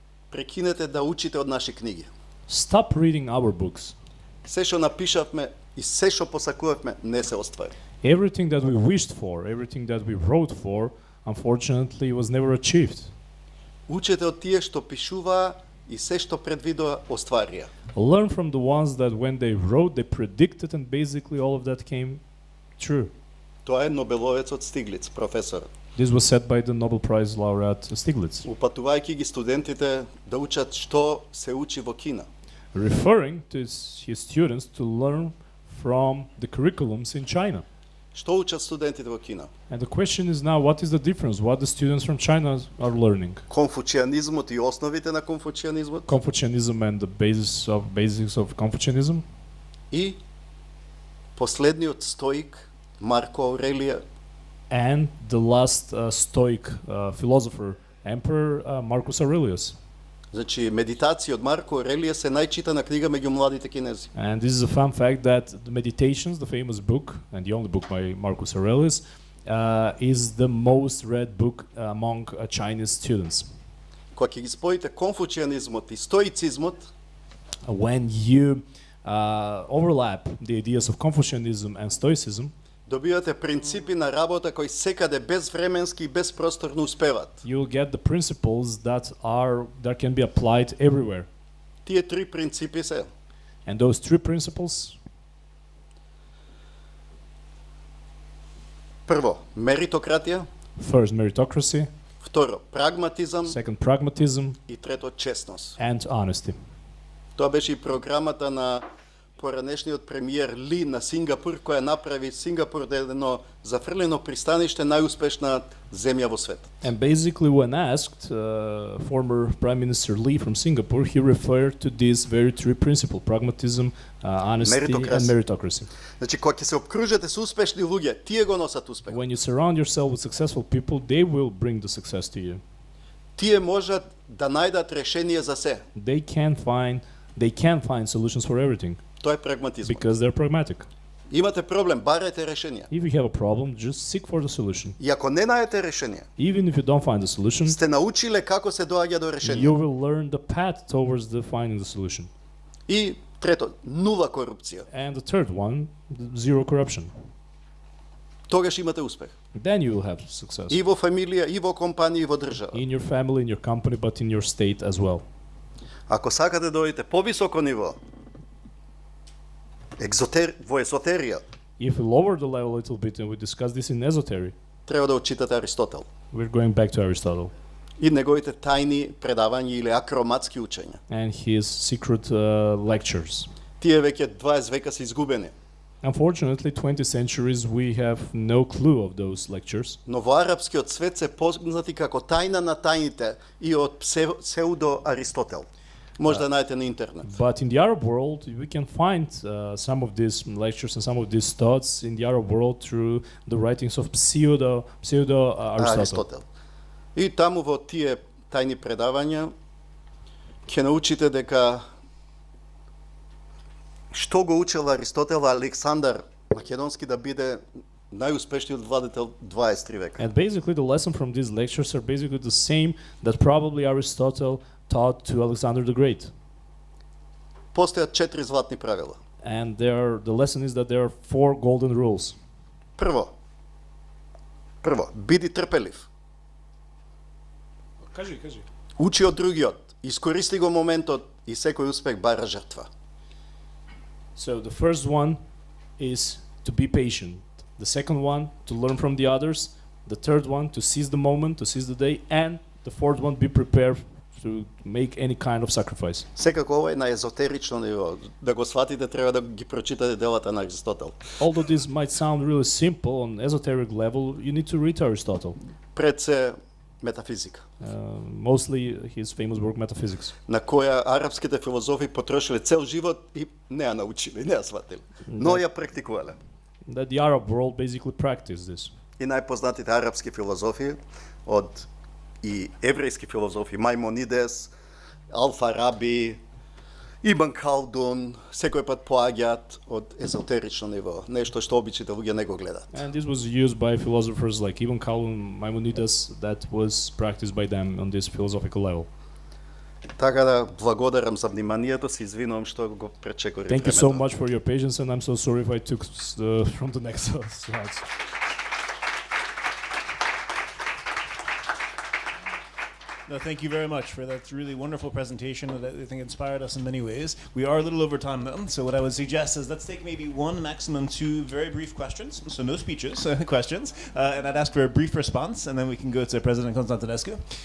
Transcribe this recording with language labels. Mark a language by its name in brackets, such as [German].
[Macedonian] Прекинете да учите од наши книги. [English] stop reading our books. [Macedonian] Се што напишавме и се што посакувавме не се оствари. [English] Everything that we wished for, everything that we wrote for, unfortunately was never achieved. [Macedonian] Учете од тие што пишуваа и се што предвидоа остварија. [English] Learn from the ones that when they wrote, they predicted, and basically all of that came true. [Macedonian] Тоа е Нобеловецот Стиглиц, професорот. [English] This was said by the Nobel Prize laureate Stiglitz. [Macedonian] Упатувајќи ги студентите да учат што се учи во Кина. [English] referring to his students to learn from the curriculums in China. [Macedonian] Што учат студентите во Кина? [English] And the question is now, what is the difference? What the students from China are learning? [Macedonian] Конфуцианизмот и основите на конфуцианизмот [English] Confucianism and the basics of Confucianism. [Macedonian] и последниот стоик Марко Аурелија [English] And the last Stoic philosopher, Emperor Marcus Aurelius. [Macedonian] Значи, медитации од Марко Аурелија се најчитана книга меѓу младите кинези. [English] And this is a fun fact that the Meditations, the famous book, and the only book by Marcus Aurelius, is the most read book among Chinese students. [Macedonian] Кога ќе ги споите конфуцианизмот и стоицизмот, [English] When you overlap the ideas of Confucianism and Stoicism, [Macedonian] добивате принципи на работа кои секаде безвременски и безпросторно успеват. [English] you will get the principles that can be applied everywhere. [Macedonian] Тие три принципи се: [English] And those three principles: [Macedonian] прво, меритократија, [English] first, meritocracy; [Macedonian] второ, прагматизам [English] second, pragmatism; [Macedonian] и трето, честност. [English] and honesty. [Macedonian] Тоа беше и програмата на поранешниот премиер Ли на Сингапур, која направи Сингапур да е едно зафрлено пристаниште, најуспешна земја во светот. [English] And basically, when asked, former Prime Minister Lee from Singapore, he referred to these very three principles: pragmatism, honesty, and meritocracy. [Macedonian] Значи, кога ќе се обкружите со успешни луѓе, тие го носат успех. [English] When you surround yourself with successful people, they will bring the success to you. [Macedonian] Тие можат да најдат решение за се. [English] They can find solutions for everything [Macedonian] Тоа е прагматизмот. [English] because they're pragmatic. [Macedonian] Имате проблем, барајте решение. [English] If you have a problem, just seek for the solution. [Macedonian] И ако не најдете решение, [English] Even if you don't find the solution, [Macedonian] сте научиле како се доаѓа до решение. [English] you will learn the path towards finding the solution. [Macedonian] И трето, нула корупција. [English] And the third one, zero corruption. [Macedonian] Тогаш имате успех. [English] Then you will have success [Macedonian] И во фамилија, и во компанија, и во држава. [English] in your family, in your company, but in your state as well. [Macedonian] Ако сакате да дојдете повисоко ниво, во езотерија, [English] If we lower the level a little bit, and we discuss this in esoteric, [Macedonian] треба да отчитате Аристотел [English] we're going back to Aristotle [Macedonian] и неговите тајни предавања или акроматски учења. [English] and his secret lectures. [Macedonian] Тие веќе 20 века се изгубени. [English] Unfortunately, 20 centuries we have no clue of those lectures. [Macedonian] Но во арапскиот свет се познати како тајна на тајните и од псевдо Аристотел. Може да најдете на интернет. [English] But in the Arab world, we can find some of these lectures and some of these thoughts in the Arab world through the writings of pseudo Aristotle. [Macedonian] Аристотел. И таму во тие тајни предавања ќе научите дека што го учел Аристотел Александар Македонски да биде најуспешниот владетел 23 века. [English] And basically, the lesson from these lectures are basically the same that probably Aristotle taught to Alexander the Great. [Macedonian] Постојат 4 златни правила. [English] And the lesson is that there are 4 golden rules. [Macedonian] Прво, биди трпелив. Кажи. Учи од другиот, искористи го моментот и секој успех бара жртва. [English] So the first one is to be patient. The second one, to learn from the others. The third one, to seize the moment, to seize the day. And the fourth one, be prepared to make any kind of sacrifice. [Macedonian] Секако ова е на езотерично ниво. Да го сватите, треба да ги прочитате делата на Аристотел. [English] Although this might sound really simple on esoteric level, you need to read Aristotle. [Macedonian] Пред се метафизика, [English] Mostly his famous work, Metaphysics. [Macedonian] на која арапските филозофи потрошиле цел живот и не ја научиле, не ја сватиле, но ја практикувале. [English] That the Arab world basically practiced this. [Macedonian] И најпознатите арапски филозофи од и еврејски филозофи, Мајмонидес, Ал-Фараби, Ибн Халдун, секој пат поаѓаат од езотерично ниво, нешто што обичните луѓе не го гледаат. [English] And this was used by philosophers like Ibn Khaldun, Maimonides, that was practiced by them on this philosophical level. [Macedonian] Така да благодарам за вниманието, се извинувам што го пречекорив [English] Thank you [Macedonian] времето. [English] so much for your patience, and I'm so sorry if I took from the next slides. No, thank you very much for that really wonderful presentation that I think inspired us in many ways. We are a little over time though, so what I would suggest is let's take maybe 1, maximum 2 very brief questions, so no speeches, questions, and I'd ask for a brief response, and then we can go to President Constantinescu.